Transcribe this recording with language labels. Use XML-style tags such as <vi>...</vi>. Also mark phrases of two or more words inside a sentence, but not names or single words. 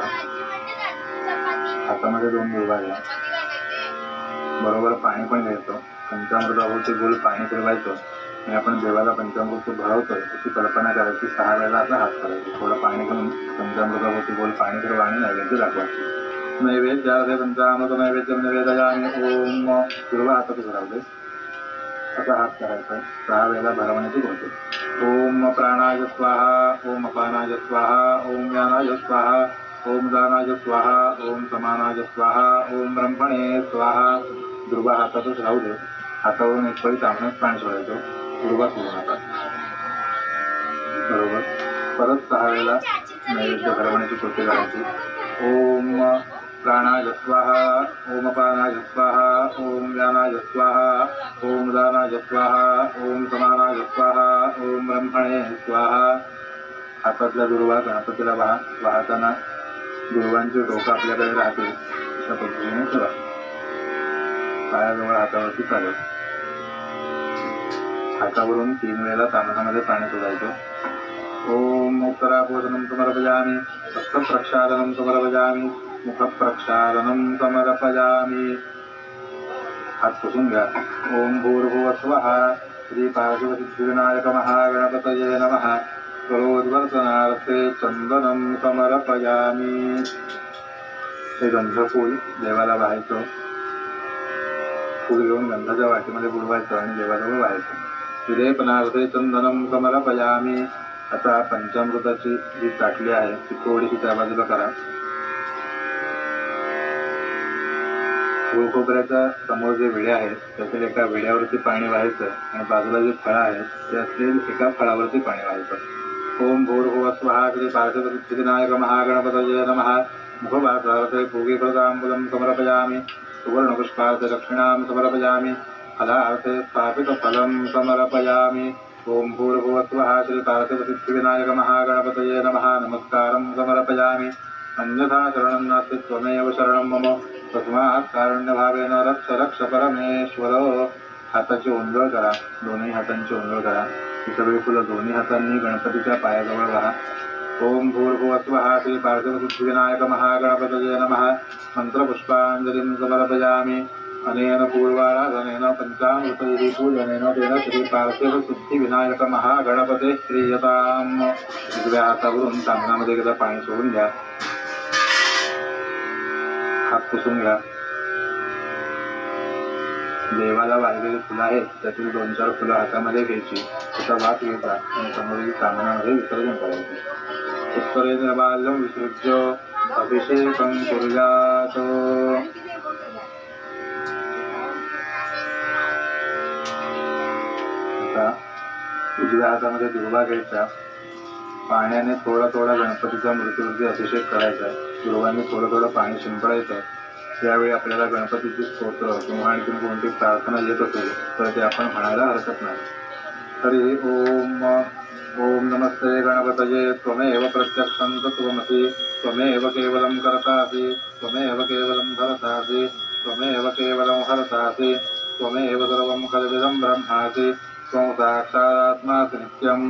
<mr>हातामध्ये 2 दुर्वा घ्या. बरोबर पाणी पण घ्यायचं. पंचामृतावरती गोल पाणी फिरवायचं आणि आपण देवाला पंचामृत भरवतोय अशी कल्पना करायची. 6 वेळेला आपला हात करायचा. थोडं पाणी घेऊन पंचामृतावरती गोल पाणी फिरवा आणि नैवेद्य दाखवा.</mr> <sa>नैवेद्यार्थे पंचामृत नैवेद्यं निवेदयामि.</sa> <mr>ओम दुर्वा हातात भरावते असा हात करायचा. 6 वेळेला भरवण्याची गोष्ट.</mr> <sa>ओम प्राणाय स्वाहा. ओम अपानाय स्वाहा. ओम व्यानाय स्वाहा. ओम दानाय स्वाहा. ओम समानाय स्वाहा. ओम ब्रह्मणे स्वाहा.</sa> <mr>दुर्वा हातातच राहू दे. हातावरून एक पळी तांबण्यात पाणी सोडायचं. दुर्वा सोडू नका. बरोबर. परत 6 वेळेला नैवेद्य भरवण्याची कृती करायची. ओम प्राणाय स्वाहा. ओम अपानाय स्वाहा. ओम व्यानाय स्वाहा. ओम दानाय स्वाहा. ओम समानाय स्वाहा. ओम ब्रह्मणे स्वाहा. हातातल्या दुर्वा गणपतीला वाहताना दुर्वांची डोकं आपल्याकडे राहते अशा पद्धतीने ठेवा. पायाजवळ हातावरती चालेल. हातावरून 3 वेळेला तामणामध्ये पाणी सोडायचं.</mr> <sa>ओम उत्तराभूषणं समर्पयामि. हस्तप्रक्षालनं समर्पयामि. मुखप्रक्षालनं समर्पयामि.</sa> <mr>हात पुसून घ्या.</mr> <sa>ओम भूर्भुवस्वः श्री पार्थिवसिद्धिविनायक महागणपतये नमः करोद्वर्तनार्थे चंदनं समर्पयामि.</sa> <mr>हे गंधफूल देवाला व्हायचं. फूल घेऊन गंधाच्या वाटीमध्ये बुडवायचं आणि देवाजवळ व्हायचं.</mr> <sa>विलेपनार्थे चंदनं समर्पयामि.</sa> <mr>आता पंचामृताची जी ताटली आहे ती थोडीशी त्या बाजूला करा. खोबऱ्याच्या समोर जे विड्या आहेत त्यातील एका विड्यावरती पाणी व्हायचं आणि बाजूला जे फळं आहेत त्यातील एका फळावरती पाणी व्हायचं.</mr> <sa>ओम भूर्भुवस्वः श्री पार्थिवसिद्धिविनायक महागणपतये नमः. मुखभागार्थे पूगीकृताम्बुलं समर्पयामि. सुवर्णपुष्पार्थे दक्षिणां समर्पयामि. फलार्थे स्थापितफलं समर्पयामि. ओम भूर्भुवस्वः श्री पार्थिवसिद्धिविनायक महागणपतये नमः. नमस्कारं समर्पयामि. अन्यथा शरणं नास्ति त्वमेव शरणं मम. तस्मात् कारुण्यभावेन रक्ष रक्ष परमेश्वर.</sa> <mr>हाताची ओंजळ करा, दोन्ही हातांची ओंजळ करा. ही सगळी फुलं दोन्ही हातांनी गणपतीच्या पायाजवळ घाला.</mr> <sa>ओम भूर्भुवस्वः श्री पार्थिवसिद्धिविनायक महागणपतये नमः. मंत्रपुष्पांजलिं समर्पयामि. अनेन पूर्वाराधनेन पंचामृतैः पूजनेन तेन श्री पार्थिवसिद्धिविनायक महागणपते श्रीयताम्.</sa> <mr>उजव्या हातावरून तांदळामध्ये एकदा पाणी सोडून द्या. हात पुसून घ्या. देवाला वाहिलेली फुलं आहेत त्यातील 2-4 फुलं हातामध्ये घ्यायची, त्याचा वास घ्यायचा आणि समोरील तांदळामध्ये विसर्जन करायचे.</mr> <sa>उत्तरेण बाल्यं विसृज्य अभिषेकं कुर्यात्.</sa> <mr>आता उजव्या हातामध्ये दुर्वा घ्यायचा. पाण्याने थोडा गणपतीच्या मूर्तीवरती अभिषेक करायचा. दुर्वांनी थोडं पाणी शिंपडायचं. यावेळी आपल्याला गणपतीची स्तोत्र किंवा आणखी कोणती प्रार्थना येत असेल तर ते आपण म्हणायला हरकत नाही.</mr> <sa>हरी ओम. ओम नमस्ते गणपतये त्वमेव प्रत्यक्षं तत्त्वमसि. त्वमेव केवलं कर्तासि. त्वमेव केवलं धरतासि. त्वमेव केवलं हरतासि. त्वमेव सर्वं खल्विदं ब्रह्मासि. त्वं साक्षादात्मासि नित्यं.</sa>